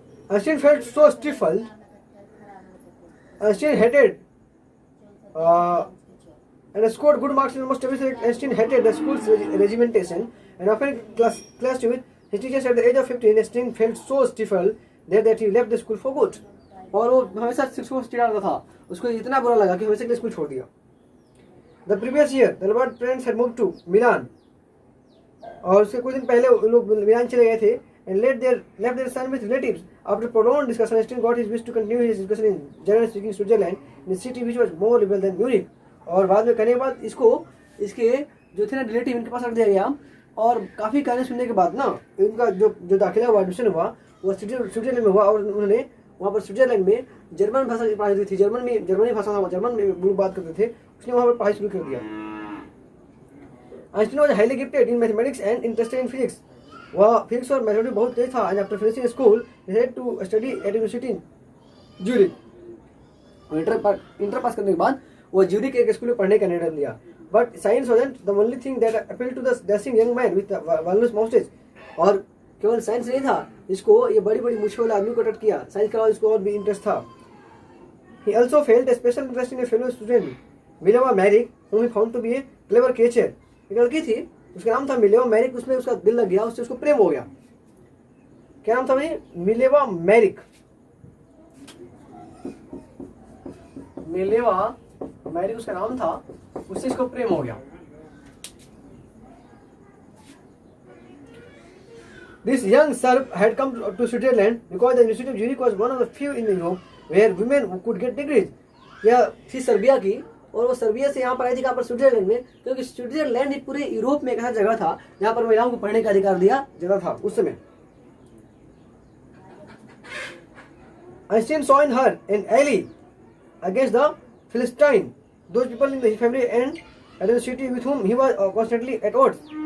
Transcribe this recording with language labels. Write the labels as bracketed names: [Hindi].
[English] Einstein felt so stifled, Einstein hated and scored good marks in almost everything. Einstein hated the school's regimentation and often clashed with his teachers. At the age of 15, Einstein felt so stifled that he left the school for good। [Hindi] और वो हमेशा शिक्षकों से चिढ़ा था, उसको इतना बुरा लगा कि हमेशा के लिए स्कूल छोड़ दिया। [English] The previous year, the Albert parents had moved to Milan। [Hindi] और उसके कुछ दिन पहले लोग मिलान चले गए थे। [English] And left their son with relatives। After prolonged discussion, Einstein got his wish to continue his education in German-speaking Switzerland, in a city which was more liberal than Munich। [Hindi] और बाद में करने के बाद इसके जो थे ना रिलेटिव, इनके पास रख दिया गया। और काफ़ी कहने सुनने के बाद ना, इनका जो दाखिला हुआ, एडमिशन हुआ, वो स्विट्जरलैंड में हुआ। और उन्होंने वहाँ पर स्विट्जरलैंड में जर्मन भाषा की पढ़ाई होती थी, जर्मनी भाषा था, जर्मन में लोग बात करते थे, उसने वहाँ पर पढ़ाई शुरू कर दिया। [English] Einstein was highly gifted in mathematics and interested in physics। [Hindi] वह फिजिक्स और मैथमेटिक्स बहुत तेज था। [English] And after finishing school he head to study at university in Zurich. [Hindi] Inter pass करने के बाद वो ज्यूरिख के एक स्कूल में पढ़ने का निर्णय लिया। [English] But science wasn't the only thing that appealed to the dashing young man with the walrus mustache। और [Hindi] केवल साइंस नहीं था, इसको ये बड़ी बड़ी मूछों वाले आदमी को अट्रैक्ट किया, साइंस के अलावा इसको और भी इंटरेस्ट था। [English] He also felt a special interest in a fellow student, Mileva Merrick, whom he found to be a clever creature. [Hindi] एक लड़की थी, उसका नाम था मिलेवा मैरिक, उसमें उसका दिल लग गया, उससे उसको प्रेम हो गया। क्या नाम था भाई? Mileva Maric. मिलेवा मैरिक उसका नाम था, उससे इसको प्रेम हो गया। [English] This young Serb had come to Switzerland because the University of Zurich was one of the few in Europe where women could get degrees. [Hindi] यह थी सर्बिया की, और वो सर्बिया से यहाँ पर आई थी, कहाँ पर? स्विट्जरलैंड में, क्योंकि स्विट्जरलैंड ही पूरे यूरोप में एक ऐसा जगह था जहाँ पर महिलाओं को पढ़ने का अधिकार दिया जाता था उस समय। [English] Einstein saw in her an ally against the Philistine, those people in the family and at the city with whom he was constantly at odds.